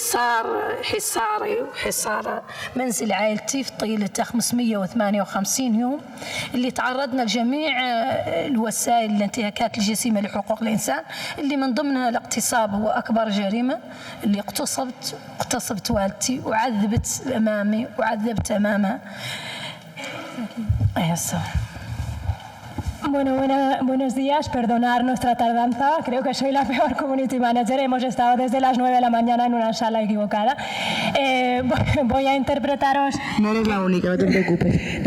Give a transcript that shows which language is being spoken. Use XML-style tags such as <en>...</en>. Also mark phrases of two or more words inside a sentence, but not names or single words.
<ar>حصار منزل عائلتي في طيلة 558 يوم اللي تعرضنا لجميع الوسائل الانتهاكات الجسيمة لحقوق الإنسان اللي من ضمنها الاغتصاب هو أكبر جريمة اللي اغتصبت والدتي وعذبت أمامها.</ar> <es>Eso. Bueno, buenos días, perdonar nuestra tardanza, creo que soy la peor</es> <en>community manager,</en> <es>hemos estado desde las 9 de la mañana en una sala equivocada. Voy a interpretaros... No eres la única, no te preocupes.</es>